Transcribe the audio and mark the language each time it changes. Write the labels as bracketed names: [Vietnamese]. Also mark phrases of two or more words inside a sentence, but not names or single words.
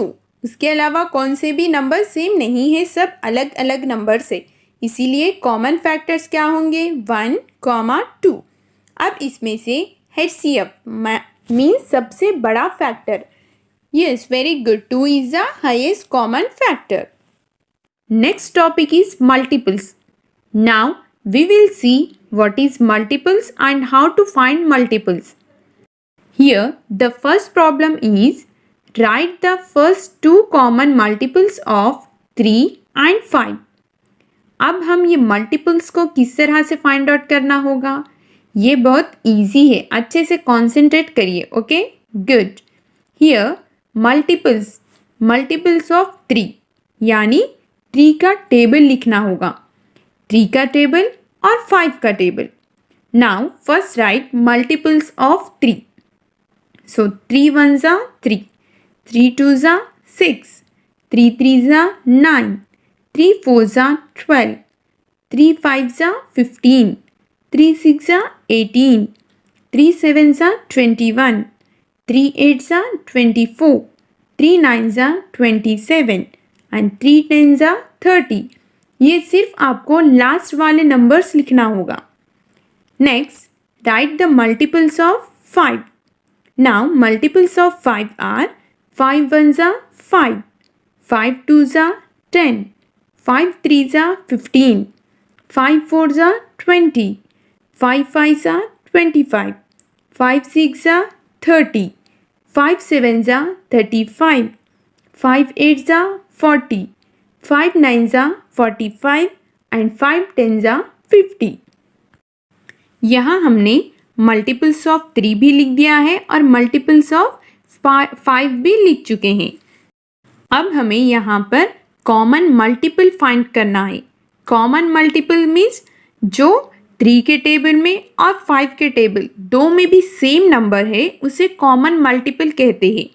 [Hindi] उसके अलावा कौन से भी नंबर सेम नहीं है, सब अलग अलग नंबर्स है, इसीलिए [English] common factors [Hindi] क्या होंगे, 1, 2। अब इसमें से [English] HCF means [Hindi] सबसे बड़ा फैक्टर। [English] Yes very good, 2 is the highest common factor. Next topic is multiples. Now we will see what is multiples and how to find multiples. Here the first problem is write the first two common multiples of 3 and 5. [Hindi] अब हम ये मल्टीपल्स को किस तरह से [English] find out [Hindi] करना होगा, ये बहुत इजी है, अच्छे से कॉन्सेंट्रेट करिए. [English] Okay, good. Here multiples of 3 [Hindi] यानी 3 का टेबल लिखना होगा, 3 का टेबल और 5 का टेबल. [English] Now first write multiples of 3. सो 3 1s are 3, 3 2s are 6, 3 3s are 9, 3 4s are 12, 3 5s are 15, 3 6s are 18, 3 7s are 21, 3 8s are 24, 3 9s are 27 and 3 10s are 30. [Hindi] ये सिर्फ आपको लास्ट वाले नंबर्स लिखना होगा. [English] Next write the multiples of 5. Now multiples of 5 are 5 1s are 5, 5 2s are 10, 5 3s are 15, 5 4s are 20, 5 5s are 25, 5 6s are 30, 5 7s are 35, 5 8s are 40, 5 9s are 45 and 5 10s are 50. [Hindi] यहाँ हमने [English] multiples of 3 [Hindi] भी लिख दिया है और [English] multiples of 5 [Hindi] भी लिख चुके हैं. अब हमें यहाँ पर [English] common multiple [Hindi] फाइंड करना है. [English] common multiple means [Hindi] जो 3 के टेबल में और 5 के टेबल दो में भी सेम नंबर है उसे [English] common multiple [Hindi] कहते हैं.